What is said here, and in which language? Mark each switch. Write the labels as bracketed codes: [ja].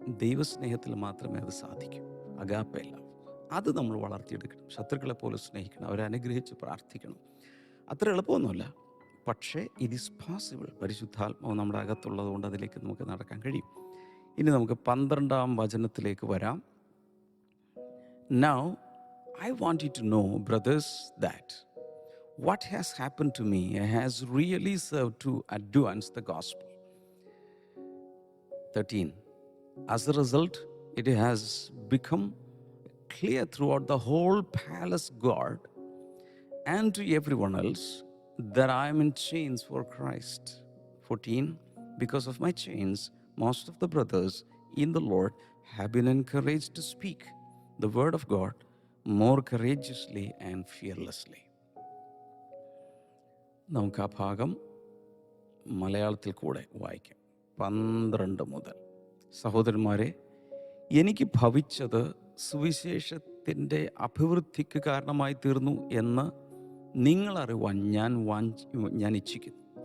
[ml] ദൈവസ്നേഹത്തിൽ മാത്രമേ അത് സാധിക്കൂ. അഗാപ്പയല്ല, അത് നമ്മൾ വളർത്തിയെടുക്കണം. ശത്രുക്കളെ പോലെ സ്നേഹിക്കണം, അവരെ അനുഗ്രഹിച്ച് പ്രാർത്ഥിക്കണം. അത്ര എളുപ്പമൊന്നുമല്ല, പക്ഷേ [en] It is possible. [ml] പരിശുദ്ധാത്മാവ് നമ്മുടെ അകത്തുള്ളത് കൊണ്ട് അതിലേക്ക് നമുക്ക് നടക്കാൻ കഴിയും. ഇനി നമുക്ക് 12-ാം വചനത്തിലേക്ക് വരാം. [en] Now I want you to know, brothers, that what has happened to me has really served to advance the gospel. 13. As a result, it has become clear throughout the whole palace guard and to everyone else that I am in chains for Christ. 14. Because of my chains, most of the brothers in the Lord have been encouraged to speak the word of God more courageously and fearlessly. [ml] നമുക്ക് ആ ഭാഗം മലയാളത്തിൽ കൂടെ വായിക്കാം. 12 മുതൽ. സഹോദരന്മാരെ, എനിക്ക് ഭവിച്ചത് സുവിശേഷത്തിൻ്റെ അഭിവൃദ്ധിക്ക് കാരണമായി തീർന്നു എന്ന് നിങ്ങൾ അറിവാൻ ഞാൻ ഇച്ഛിക്കുന്നു.